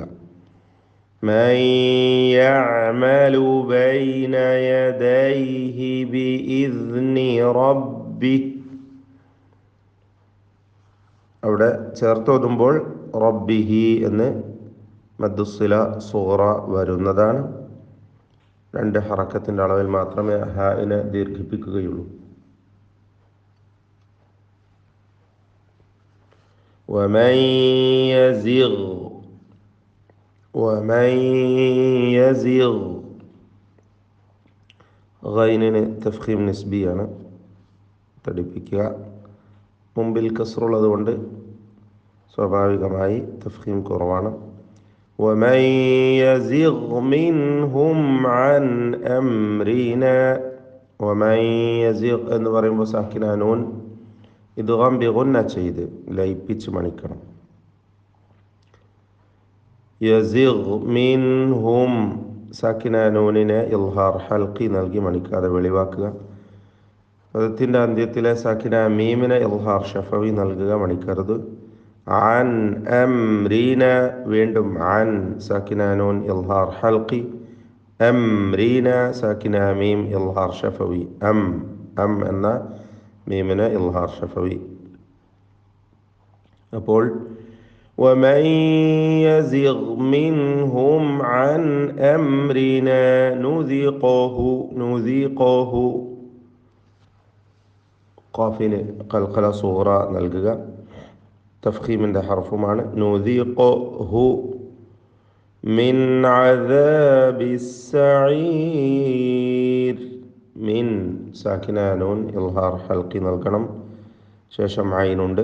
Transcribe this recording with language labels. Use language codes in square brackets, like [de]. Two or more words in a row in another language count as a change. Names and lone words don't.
[ar] من يعمل بين يديه بإذن ربه [ml] അവിടെ ചേർത്തോതുമ്പോൾ റബ്ബിഹി എന്ന് [ar] مد الصلة الصغرى [ml] വരുന്നതാണ്. 2 ഹറക്കത്തിൻ്റെ അളവിൽ മാത്രമേ ഹാഇനെ ദീർഘിപ്പിക്കുകയുള്ളൂ. [ar] ومن يزغ ومن يزغ [ml] ഗൈനിന് തഫ്ഖീം നിസ്ബിയാണ്, തടിപ്പിക്കുക. മുമ്പിൽ കസ്റുള്ളത് കൊണ്ട് സ്വാഭാവികമായി തഫ്ഖീം കുറവാണ്. [ar] ومن يزغ منهم عن أمرنا. ومن يزغ [ml] എന്ന് പറയുമ്പോൾ [ar] ساكنة نون إدغام بغنة [ml] ചെയ്ത് ലയിപ്പിച്ച് മണിക്കണം. [ar] يزغ منهم ساكنة نون إظهار حلقي [ml] നൽകി മണിക്കാതെ വെളിവാക്കുക. പദത്തിൻ്റെ അന്ത്യത്തിലെ [ar] ساكنة ميم إظهار شفوي [ml] നൽകുക, മണിക്കരുത്. [ar] عن أمرنا വീണ്ടും عن ساكنة نون إظهار حلقي، أمرنا ساكنة ميم إظهار شفوي، أم [ml] എന്ന മീമിനെ [ar] إظهار شفوي. അപ്പോൾ ومن يزغ منهم عن أمرنا نذيقه ഖാഫിന് قلقلة صغرى നൽകുക. [ml] തഫ്ഖീമിൻ്റെ ഹർഫുമാണ്. [ar] نذقه من عذاب السعير. من ساكنة نون إظهار حلقي [ml] നൽകണം, ശേഷം ഐനുണ്ട്.